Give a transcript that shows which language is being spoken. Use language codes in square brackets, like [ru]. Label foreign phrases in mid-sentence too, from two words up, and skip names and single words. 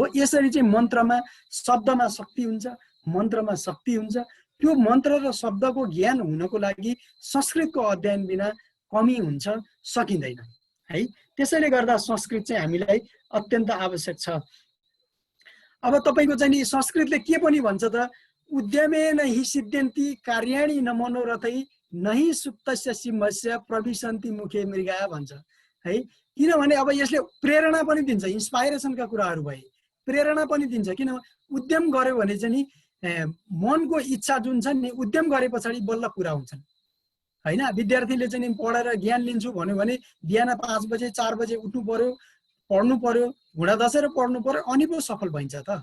[ne] यसरी चाहिँ मन्त्रमा शब्दमा शक्ति हुन्छ, मन्त्रमा शक्ति हुन्छ। त्यो मन्त्र र शब्दको ज्ञान हुनको लागि संस्कृतको अध्ययन बिना कमी हुन्छ, सकिँदैन है। त्यसैले गर्दा संस्कृत चाहिँ हामीलाई अत्यन्त आवश्यक छ। अब तपाईँको चाहिँ नि संस्कृतले के पनि भन्छ त, [sa] उद्यमेन हि सिद्ध्यन्ति कार्याणि न मनोरथै नहि सुप्तस्य सिंहस्य प्रविशन्ति मुखे मृगा [ne] भन्छ है। किनभने अब यसले प्रेरणा पनि दिन्छ, इन्स्पाइरेसनका कुराहरू भए प्रेरणा पनि दिन्छ। किन उद्यम गर्यो भने चाहिँ नि मनको इच्छा जुन छ नि, उद्यम गरे पछाडि बल्ल पुरा हुन्छन् होइन। विद्यार्थीले चाहिँ नि पढेर ज्ञान लिन्छु भन्यो भने बिहान 5 बजे 4 बजे उठ्नु पर्यो, पढ्नु पर्यो, घुँडा दसेर पढ्नु पर्यो, अनि पो सफल भइन्छ त।